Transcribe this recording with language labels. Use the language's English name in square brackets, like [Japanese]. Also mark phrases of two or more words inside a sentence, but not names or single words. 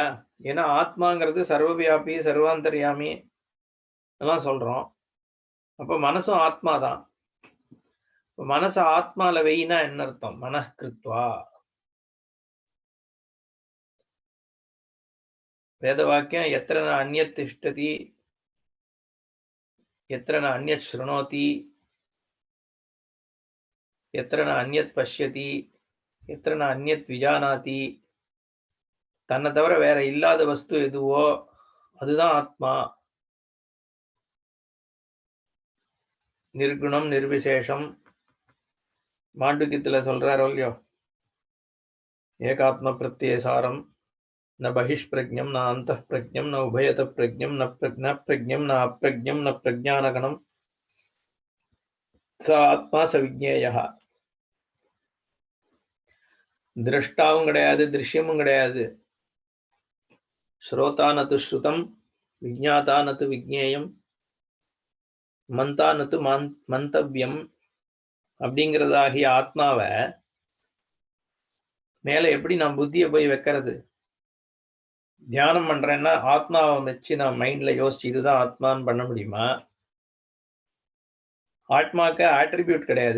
[Tamil] ஏன்னா ஆத்மாங்கிறது சர்வவியாபி சர்வாந்தர்யாமி எல்லாம் சொல்றோம். அப்ப மனசும் ஆத்மாதான். மனச ஆத்மால வெயினா என்ன அர்த்தம், மனக்கிருத்வா. [Sanskrit] வேத வாக்கியம் यत्र न अन्यत् तिष्ठति यत्र न अन्यत् शृणोति यत्र न अन्यत् पश्यति यत्र न अन्यत् विजानाति. [Tamil] தன்னை தவிர வேற இல்லாத வஸ்து எதுவோ அதுதான் ஆத்மா. நிர்குணம் நிர்விசேஷம் மாண்டுக்கியத்துல சொல்றாரோ இல்லையோ, ஏகாத்ம பிரத்யேசாரம் [Sanskrit] न बहिष्प्रज्ञम न अंतःप्रज्ञम न उभयत प्रज्ञम न प्रज्ञम न अप्रज्ञम न प्रज्ञानगणम स आत्मा स विज्ञेयः. [Tamil] दृष्टाவும் கிடையாது दृश्यமும் கிடையாது. [Sanskrit] श्रोता न तु श्रुतम विज्ञाता न तु विज्ञेयम मन्ता न तु மந்தவ்யம் [Tamil] அப்படிங்கிறதாகிய ஆத்மாவை மேல எப்படி நான் புத்தியை போய் வைக்கிறது. தியானம் பண்றேன்னா ஆத்மாவை வச்சு நான் மைண்ட்ல யோசிச்சு இதுதான் ஆத்மான்னு பண்ண முடியுமா? ஆத்மாக்கு ஆட்ரிபியூட் கிடையாது.